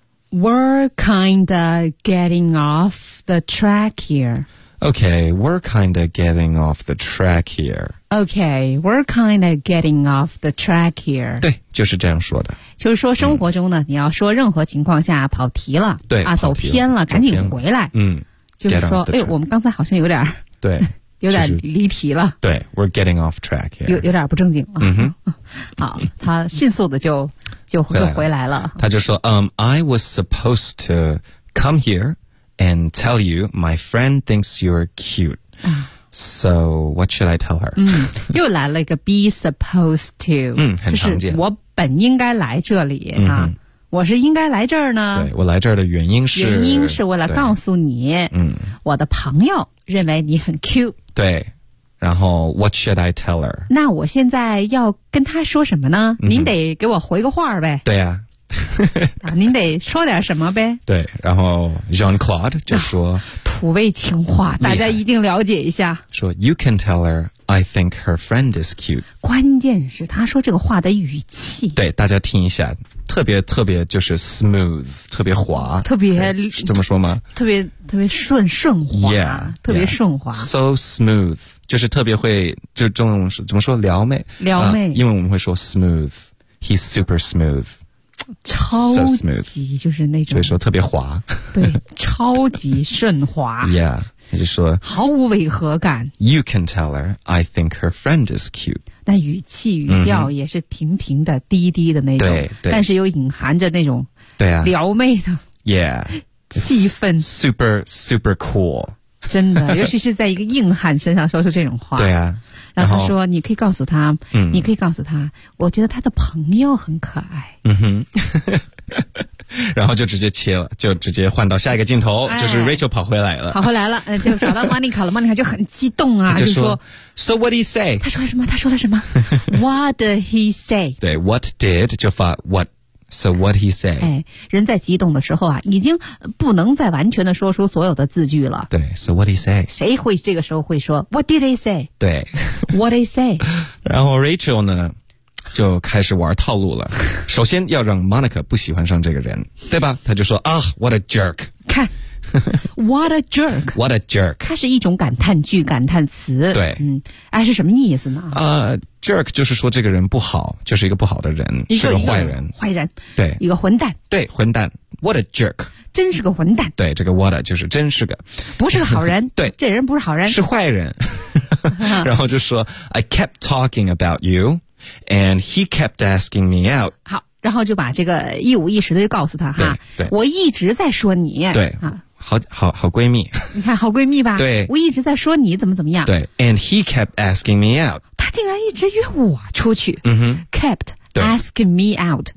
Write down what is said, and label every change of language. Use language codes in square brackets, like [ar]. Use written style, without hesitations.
[en] We're kind of getting off the track here. Okay, we're kind of getting off the track here. Okay, we're kind of getting off the track here. [zh] 对，就是这样说的。就是说生活中呢，你要说任何情况下跑题了，对，啊，走偏了，赶紧回来。就是说，哎，我们刚才好像有点，对。有点离题了，对 [en] ，we're getting off track here， [zh] 有点不正经了。好，他迅速的就回来了。他就说 [en] I was supposed to come here and tell you my friend thinks you're cute. So what should I tell her? [zh] 又来了一个 [en] be supposed to， [zh] 很常见。就是、我本应该来这里、啊我是应该来这儿呢，对，我来这儿的原因是为了告诉你我的朋友认为你很 cute，对，然后 [en] what should I tell her， [zh] 那我现在要跟他说什么呢，您得给我回个话呗，对 啊您得说点什么呗，对，然后 Jean-Claude 就说、土味情话大家一定了解一下，说 [en] you can tell herI think her friend is cute. [zh] 关键是他说这个话的语气。对，大家听一下，特别特别就是 smooth， 特别滑，特别这么说吗？特别特别顺滑， [en] yeah, [zh] 特别顺滑。 [en] Yeah. So smooth， [zh] 就是特别会，就中文是怎么说？撩妹，撩妹。因为我们会说 [en] smooth， he's super smooth， [zh] 超级、 [en] so、smooth, [zh] 就是那种，所以说特别滑，对，超级顺滑。 [en] yeah. [zh] 你就说毫无违和感。 [en] You can tell her I think her friend is cute。 [zh] 那语气语调也是平平的、低低的那种，对，对，但是又隐含着那种对啊撩妹的 [en] yeah [zh] 气氛 [en] super super cool。 [zh] 真的，尤其是在一个硬汉身上说出这种话，对啊。然后他说你可以告诉他，你可以告诉他，我觉得他的朋友很可爱。嗯哼。然后就直接切了，就直接换到下一个镜头、哎、就是 Rachel 跑回来了就找到 Monica 了Monica 就很激动啊，就说 [en] So what did he say? [zh] 他说了什么 [en] What did he say? [zh] 对 [en] What did [zh] 就发 [en] What So what he say、 [zh] 哎、人在激动的时候啊，已经不能再完全的说出所有的字句了， [en] 对 So what did he say? [zh] 谁会这个时候会说 What did he say? 对 [en] What did he say? [zh] 然后 Rachel 呢就开始玩套路了，首先要让 Monica 不喜欢上这个人，对吧，他就说啊、 [en] oh, What a jerk， [zh] 看 [en] What a jerk What a jerk， [zh] 它是一种感叹句感叹词，对，哎，是什么意思呢， Jerk 就是说这个人不好，就是一个不好的人，是个坏人，坏人，对，一个混蛋，对，混蛋 [en] What a jerk， [zh] 真是个混蛋，对，这个 [en] what a [zh] 就是真是个不是个好人对，这人不是好人，是坏人然后就说 [en] I kept talking about youAnd he kept asking me out. [zh] 好，然后就把这个一五一十的就告诉他哈。对，我一直在说你。对，好闺蜜。你看，好闺蜜吧。对，我一直在说你怎么怎么样。对 [en] ，And he kept asking me out. [zh] 他竟然一直约我出去。嗯哼 [en] ，kept Ask me out.